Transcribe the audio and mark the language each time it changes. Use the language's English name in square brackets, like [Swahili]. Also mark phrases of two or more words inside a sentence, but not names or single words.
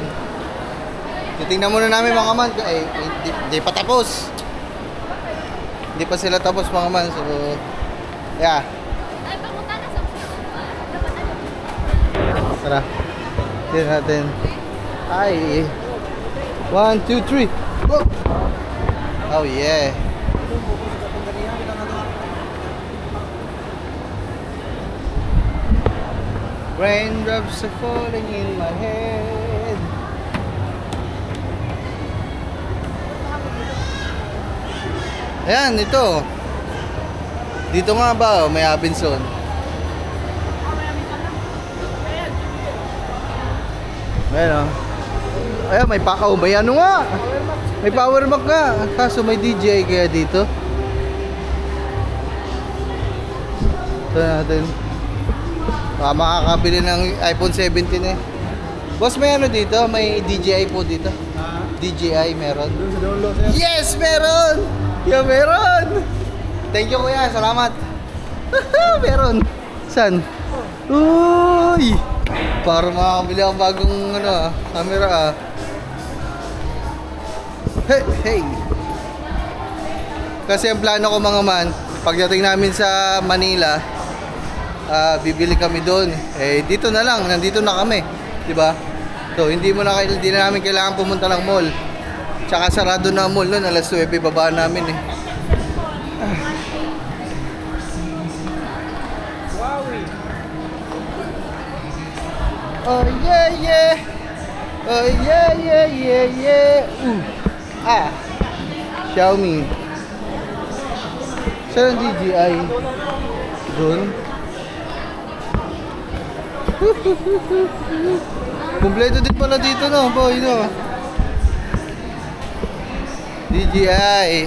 [Filipino] Titingnan muna namin mga man. Hindi pa tapos. Hindi pa sila tapos mga man. [English] So, yeah. Tara. [Filipino] Tingnan natin. Ay. 1, 2, 3. [English] Go! Oh yeah. Raindrops are falling in my head. [Filipino] Ayan, ito. Dito nga ba, may Abinson. Ayan o. Ayan, may ano nga. May power bank nga. Kaso may DJ kaya dito. Ito natin. Baka makakabili ng iPhone 17 eh. Boss, may ano dito? May DJI po dito. DJI meron. Yes, meron! Yeah, meron! [English] Thank you [Filipino] kuya, salamat. Meron. Saan? Uy! Para makakabili akong bagong ano, camera ah. Hey! Kasi ang plano ko mga man, pagdating namin sa Manila, bibili kami doon. Eh dito na lang, nandito na kami, 'di ba? So hindi na namin kailangan pumunta ng mall. Tsaka sarado na ang mall noon, alas 9 babaan namin eh. [English] Oh yeah yeah. Oh yeah yeah yeah yeah. [Filipino] Xiaomi. Saan ang DJI? Doon. Kompleto din pala dito no, boy no. DJI.